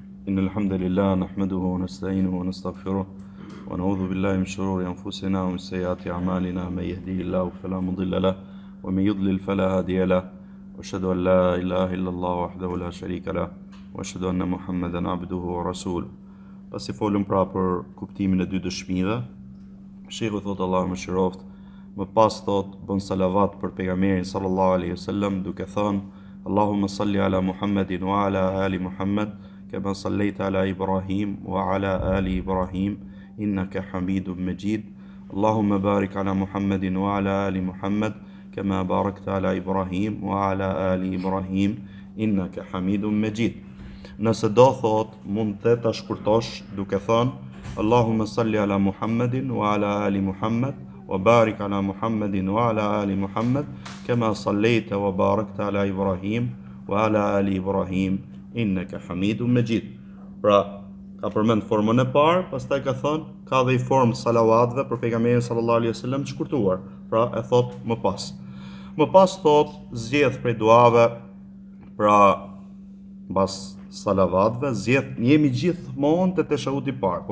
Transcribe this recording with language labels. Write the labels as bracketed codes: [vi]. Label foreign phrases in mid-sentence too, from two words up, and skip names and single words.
[ar] إن الحمد لله نحمده ونستعينه ونستغفره ونعوذ بالله من شرور أنفسنا ومن سيئات أعمالنا من يهديه الله فلا مضل له ومن يضلل فلا هادي له وأشهد أن لا إله إلا الله وحده لا شريك له وأشهد أن محمدا عبده ورسوله. [sq] Pasi folëm pra për kuptimin e dy dëshmive, Sheikhu thot Allahu më shiroft, më pas thot bën salavat për pejgamberin [ar] صلى الله عليه وسلم [sq] duke thënë [ar] اللهم صل على محمد وعلى آل محمد كما صليت على إبراهيم وعلى آل إبراهيم إنك حميد مجيد. اللهم بارك على محمد وعلى آل محمد كما باركت على إبراهيم وعلى آل إبراهيم إنك حميد مجيد. [sq] Nëse do thot mund të ta shkurtosh duke thënë [ar] اللهم صل على محمد وعلى آل محمد وبارك على محمد وعلى آل محمد كما صليت وباركت على إبراهيم وعلى آل إبراهيم إنك حميد مجيد. [sq] Pra, ka përmend formën e parë, pastaj ka thënë ka dhe i formë salavatëve për pejgamberin [ar] صلى الله عليه وسلم [sq] të shkurtuar. Pra, e thot më pas. Më pas thot zgjedh prej duave, pra mbas salavatëve, jemi gjithmonë te teshahudi i parë.